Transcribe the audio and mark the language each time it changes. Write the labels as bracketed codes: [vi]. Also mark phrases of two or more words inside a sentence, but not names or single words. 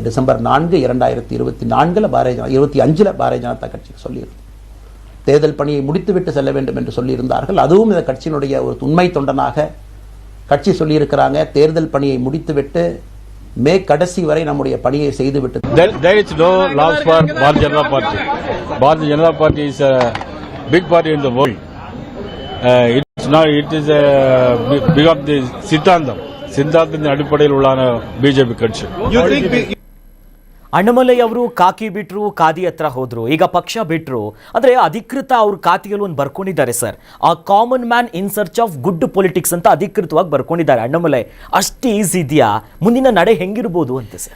[ta] டிசம்பர் 4, 2024 25 பாரதிய ஜனதா கட்சிக்கு சொல்லியிருந்தேன். தேர்தல் பணியை முடித்துவிட்டு செல்ல வேண்டும் என்று சொல்லியிருந்தார்கள். அதுவும் இந்த கட்சியினுடைய ஒரு உண்மை தொண்டனாக கட்சி சொல்லியிருக்கிறாங்க, தேர்தல் பணியை முடித்துவிட்டு மே கடைசி வரை நம்முடைய பணியை செய்துவிட்டு. [en] There is no loss for Bharatiya Janata Party. Bharatiya Janata Party is a big party in the world. It is a big of the [ta] சித்தாந்தத்தின் அடிப்படையில் உள்ளான ಬಿಜೆಪಿ ಕட்சி. [kn] ಅಣ್ಣಾಮಲೈ ಅವರು ಕಾಕಿ ಬಿಟ್ರು, ಖಾದಿ ಹತ್ರ ಹೋದ್ರು, ಈಗ ಪಕ್ಷ ಬಿಟ್ರು. ಅಂದ್ರೆ ಅಧಿಕೃತ ಅವ್ರ ಖಾತೆಯಲ್ಲಿ ಒಂದು ಬರ್ಕೊಂಡಿದ್ದಾರೆ ಸರ್, ಆ [en] common man in search of good politics [kn] ಅಂತ ಅಧಿಕೃತವಾಗಿ ಬರ್ಕೊಂಡಿದ್ದಾರೆ ಅಣ್ಣಾಮಲೈ. ಅಷ್ಟು ಈಸಿ ಇದೆಯಾ? ಮುಂದಿನ ನಡೆ ಹೆಂಗಿರ್ಬೋದು ಅಂತ ಸರ್?